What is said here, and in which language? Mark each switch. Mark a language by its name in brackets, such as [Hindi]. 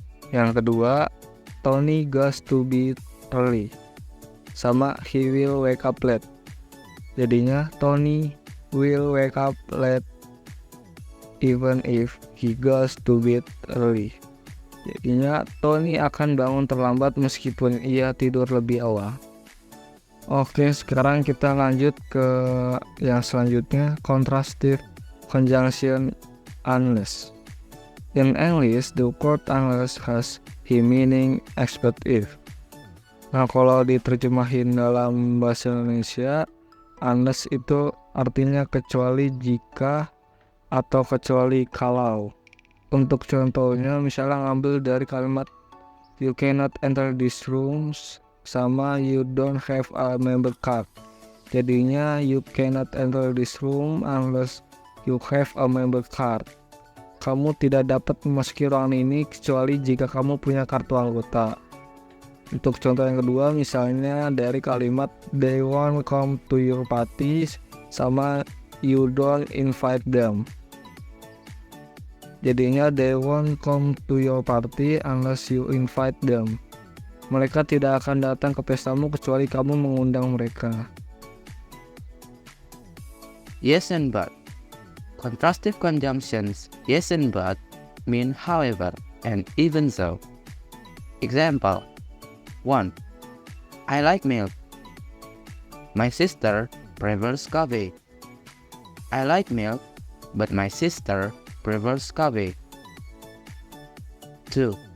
[Indonesian] Yang kedua, [English] Tony goes to bed early. [Indonesian] Sama [English] he will wake up late. [Indonesian] Jadinya [English] Tony will wake up late even if he goes to bed early. [Indonesian] Jadinya Tony akan bangun terlambat meskipun ia tidur lebih awal. Oke, sekarang kita lanjut ke yang selanjutnya, [English] contrastive conjunction unless. In English, the word unless has the meaning except if. [Indonesian] Nah, kalau diterjemahin dalam bahasa Indonesia, unless itu artinya kecuali jika atau kecuali kalau. Untuk contohnya, misalnya ngambil dari kalimat [English] you cannot enter these rooms [Indonesian] sama [English] you don't have a member card. [Indonesian] Jadinya [English] you cannot enter this room unless you have a member card. [Indonesian] Kamu tidak dapat memasuki ruangan ini kecuali jika kamu punya kartu anggota. Untuk contoh yang kedua, misalnya dari kalimat [English] they won't come to your party [Indonesian] sama [English] you don't invite them. [Indonesian] Jadinya [English] they won't come to your party unless you invite them. [Indonesian] Mereka tidak akan datang ke pestamu kecuali kamu mengundang mereka. [English] Yes and but. Contrastive conjunctions yes and but mean however and even though. Example 1. I like milk. My sister prefers coffee. I like milk, but my sister prefers coffee. 2.